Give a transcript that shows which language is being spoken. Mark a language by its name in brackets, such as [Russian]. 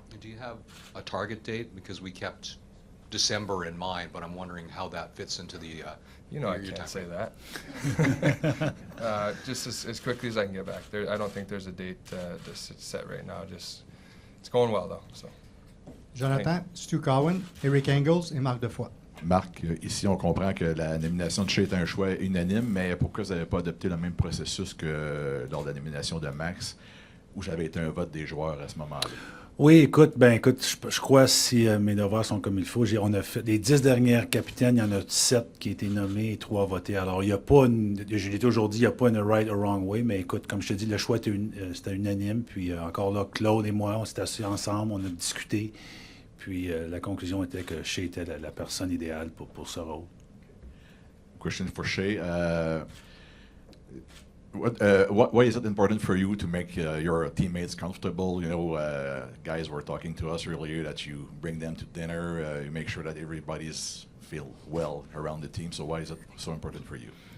[English] Do you have a target date? Because we kept December in mind, but I'm wondering how that fits into the I can't say that. Just as quickly as I can get back. I don't think there's a date that's set right now. Just it's going well though. So. [French] Jonathan, Stu Cowan, Eric Engels et Marc Defoy. Marc, ici on comprend que la nomination de Shea est un choix unanime, mais pourquoi vous n'avez pas adopté le même processus que lors de la nomination de Max, où j'avais été un vote des joueurs à ce moment-là? Oui, écoute, je crois si mes devoirs sont comme il faut, on a fait des 10 dernières capitaines, il y en a 7 qui ont été nommés et 3 votés. Alors, il n'y a pas je l'ai dit aujourd'hui, il n'y a pas une [English] right or wrong way, [French] mais écoute, comme je te dis, le choix c'était unanime. Puis encore là, Claude et moi, on s'est assis ensemble, on a discuté. Puis la conclusion était que Shea était la personne idéale pour ce rôle. [English] Question for Shea. Why is it important for you to make your teammates comfortable? You know, guys were talking to us earlier that you bring them to dinner, you make sure that everybody's feel well around the team. So why is it so important for you?